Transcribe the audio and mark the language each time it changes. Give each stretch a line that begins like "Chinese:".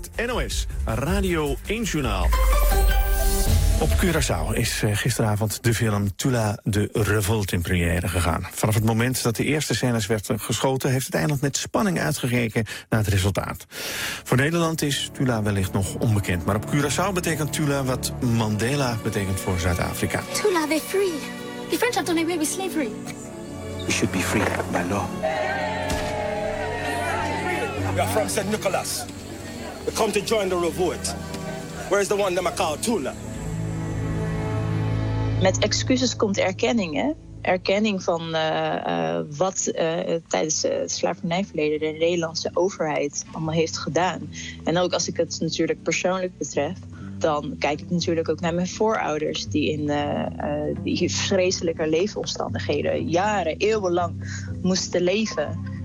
Dutch: Het NOS Radio 1 Journaal. Op Curaçao is gisteravond de film Tula de Revolt in première gegaan. Vanaf het moment dat de eerste scènes werd geschoten, heeft het eiland met spanning uitgekeken naar het resultaat. Voor Nederland is Tula wellicht nog onbekend. Maar op Curaçao betekent Tula wat Mandela betekent voor Zuid-Afrika.
English: Tula, they're free. The French have done away with slavery. We should be free by law. We are from St. Nicholas. We come to join the revolt. Where is the one that I call Tula?
Dutch: Met excuses komt erkenning, hè? Erkenning van wat tijdens het slavernijverleden de Nederlandse overheid allemaal heeft gedaan. En ook als ik het natuurlijk persoonlijk betref, dan kijk ik natuurlijk ook naar mijn voorouders die in die vreselijke leefomstandigheden jaren, eeuwenlang moesten leven.